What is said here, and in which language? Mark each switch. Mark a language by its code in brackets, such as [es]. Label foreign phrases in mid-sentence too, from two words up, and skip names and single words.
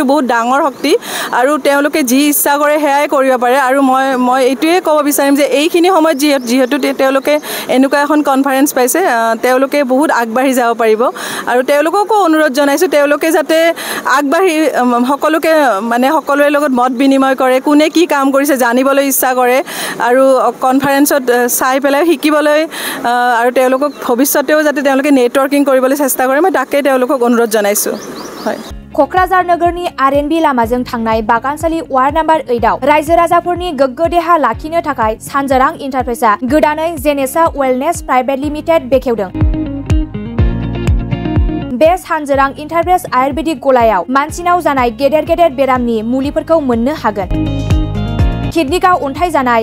[as] বহুত ডাঙৰ শক্তি আৰু তেওঁলোকে যি ইচ্ছা কৰে সেয়াই কৰিব পাৰে আৰু মই এইটোৱে ক'ব বিচাৰিম যে এইখিনি সময়ত যিহেতু তেওঁলোকে এনেকুৱা এখন কনফাৰেঞ্চ পাইছে তেওঁলোকে বহুত আগবাঢ়ি যাব পাৰিব আৰু তেওঁলোককো অনুৰোধ জনাইছোঁ তেওঁলোকে যাতে আগবাঢ়ি সকলোৰে লগত মত বিনিময় কৰে কোনে কি কাম কৰিছে জানিবলৈ ইচ্ছা কৰে আৰু কনফাৰেঞ্চত চাই পেলাই শিকিবলৈ আৰু তেওঁলোকক ভৱিষ্যতেও যাতে তেওঁলোকে নেটৱৰ্কিং কৰিবলৈ চেষ্টা কৰে মই তাকেই তেওঁলোকক অনুৰোধ জনাইছোঁ হয় [brx] क'क्राझार नगरनि RNB लामाजों थांनाय बागानसालि वार्ड नम्बर 8 आव रायजो राजाफोरनि गोग्गो देहा लाखिनो थाखाय सानजारां इन्टारप्राइजआ गोदानै जेनेसा वेलनेस प्राइभेट लिमिटेड बेखेवदों बे सानजारां इन्टारप्राइज आयुर्वेदिक गलायाव मानसिनाव जानाय गेदेर बेरामनि मुलिफोरखौ मोननो हागोन किडनिकाव अन्थाइ जानाय